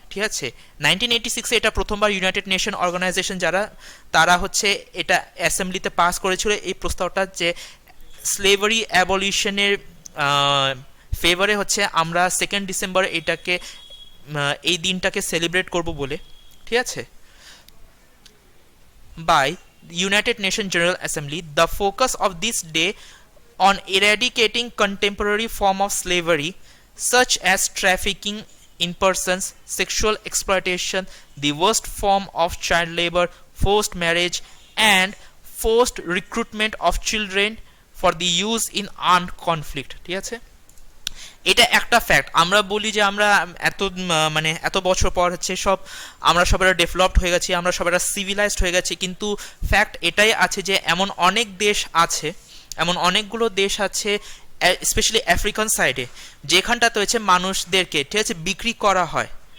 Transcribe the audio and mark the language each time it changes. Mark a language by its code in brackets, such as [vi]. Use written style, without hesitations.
[bn] ঠিক আছে, 1986-এ এটা প্রথমবার ইউনাইটেড নেশন অর্গানাইজেশন যারা তারা হচ্ছে এটা অ্যাসেম্বলিতে পাস করেছিল এই প্রস্তাবটা, যে স্লেভারি অ্যাবলিশনের ফেভারে হচ্ছে আমরা 2nd ডিসেম্বর এটাকে এই দিনটাকে সেলিব্রেট করব বলে। ঠিক আছে, [en] By United Nation General Assembly, the focus of this day on eradicating contemporary form of slavery such as trafficking in persons, sexual exploitation, the worst form of child labor, forced marriage and forced recruitment of children for the use in armed conflict. [bn] ঠিক আছে, এটা একটা fact. আমরা বলি যে আমরা এত মানে এত বছর পর হচ্ছে সব আমরা সবাই ডেভেলপড হয়ে গেছি, আমরা সবাই সিভিলাইজড হয়ে গেছি, কিন্তু ফ্যাক্ট এটাই আছে যে এমন অনেক দেশ আছে, এমন অনেকগুলো দেশ আছে স্পেশালি আফ্রিকান সাইডে, যেখানটাতে হচ্ছে মানুষদেরকে ঠিক আছে বিক্রি করা হয়।